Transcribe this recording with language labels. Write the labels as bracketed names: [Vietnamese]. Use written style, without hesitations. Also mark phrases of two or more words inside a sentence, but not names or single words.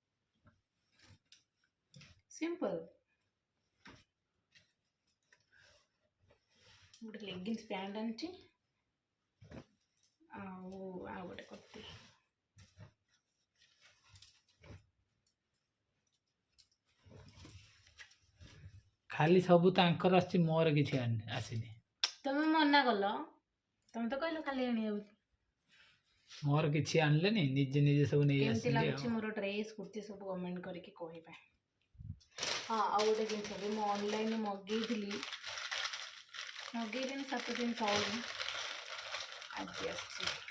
[Odia] ସିମ୍ପଲ ଗୋଟେ [English] leggings pant [Odia] ଆଣିଛି ଆଉ ଗୋଟେ କୁର୍ତ୍ତି ଖାଲି ସବୁ ତାଙ୍କର ଆସିଛି, ମୋର କିଛି ଆସିନି। ତମେ ମନା କଲ, ତମେ ତ କହିଲ ଖାଲି ଆଣିବାକୁ। ମୋର କିଛି ଆଣିଲେନି, ନିଜେ ନିଜେ ସବୁ ନେଇ କେମିତି ଆସିଲି। ଲାଗୁଛି ମୋର ଡ୍ରେସ୍ କୁର୍ତ୍ତି ସବୁ କମେଣ୍ଟ କରିକି କହିବେ। ହଁ, ଆଉ ଗୋଟେ ଜିନିଷ ବି ମୁଁ ଅନଲାଇନ୍ ମଗେଇଥିଲି, 7 ଦିନ ତଳେ, ଆଜି ଆସିଛି।